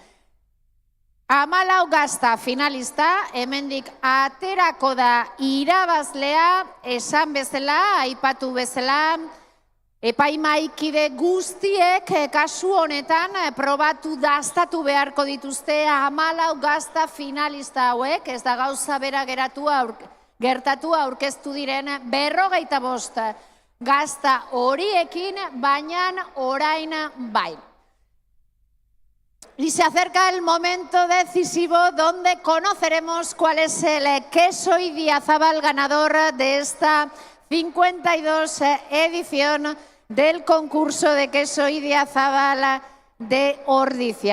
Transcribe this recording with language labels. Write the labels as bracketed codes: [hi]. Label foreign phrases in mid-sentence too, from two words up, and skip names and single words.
[eu] 14 gazta finalista, hemendik aterako da irabazlea, esan bezala, aipatu bezala, epaimaikide guztiek kasu honetan probatu daztatu beharko dituzte 14 gazta finalista hauek, ez da gauza bera gertatu aurkeztu diren 55 gazta horiekin, baina orain bai. [es] Y se acerca el momento decisivo donde conoceremos cuál es el queso Idiazabal ganador de esta 52 edición del concurso de queso Idiazabal de Ordizia.